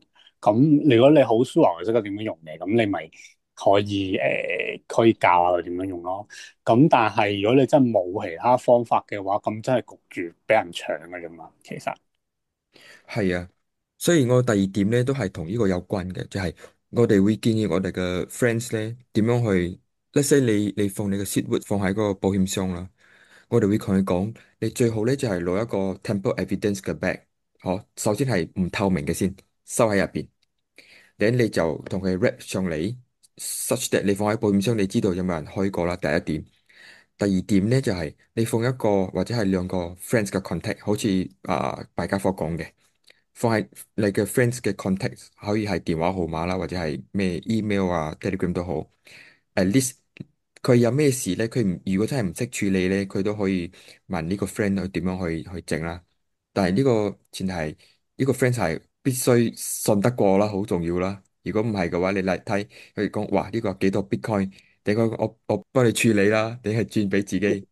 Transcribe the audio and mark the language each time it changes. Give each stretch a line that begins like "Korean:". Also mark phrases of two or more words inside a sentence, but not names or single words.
Cantonese: 咁如果你好 sure 識得點樣用嘅，咁你咪可以教下佢點樣用咯。咁但係如果你真係冇其他方法嘅話，咁真係焗住俾人搶嘅啫嘛。其實係啊，所以我第二點咧都係同呢個有關嘅，就係我哋會建議我哋嘅 friends 咧點樣去 ，
English: let's say
Cantonese: 你放你嘅 seed 放喺嗰個保險箱啦，我哋會同佢講，你最好咧就係攞一個
English: temple evidence
Cantonese: 嘅 bag，好，首先係唔透明嘅先，收喺入邊，然後你就同佢 wrap 上嚟 ，
English: such that
Cantonese: 你放喺保險箱，你知道有冇人開過啦，第一點。第二點咧就係你放一個或者係兩個 friends 嘅 contact，好似大家伙講嘅。放喺你嘅 friends 嘅 contact，可以係電話號碼啦，或者係咩 email 啊、Telegram 都好。
English: At least
Cantonese: 佢有咩事咧，佢唔如果真係唔識處理咧，佢都可以問呢個 friend 去點樣去整啦。但係呢個前提係呢個 friend 係必須信得過啦，好重要啦。如果唔係嘅話，你嚟睇佢講，哇呢個幾多 Bitcoin，等我幫你處理啦，你係轉俾自己，